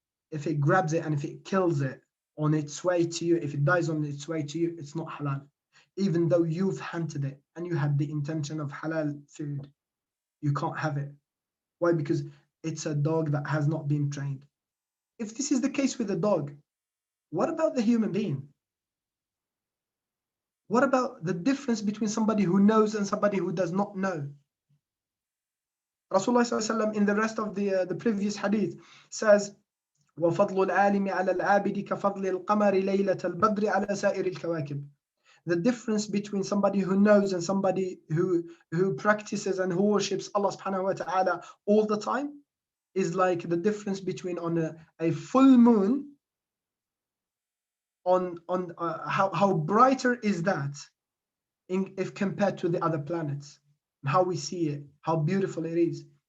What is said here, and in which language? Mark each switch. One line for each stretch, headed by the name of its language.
English: If it grabs it and if it kills it on its way to you, if it dies on its way to you, it's not halal, even though you've hunted it and you had the intention of halal food. You can't have it. Why? Because it's a dog that has not been trained. If this is the case with a dog, what about the human being? What about the difference between somebody who knows and somebody who does not know? Rasulullah in the rest of the previous hadith says,
Arabic: وَفَضْلُ الْعَالِمِ عَلَى الْعَابِدِ كَفَضْلِ الْقَمَرِ لَيْلَةَ الْبَدْرِ عَلَى سَائِرِ الْكَوَاكِبِ.
English: The difference between somebody who knows and somebody who practices and who worships Allah subhanahu wa ta'ala all the time is like the difference between on a full moon, on how brighter is that if compared to the other planets, how we see it, how beautiful it is.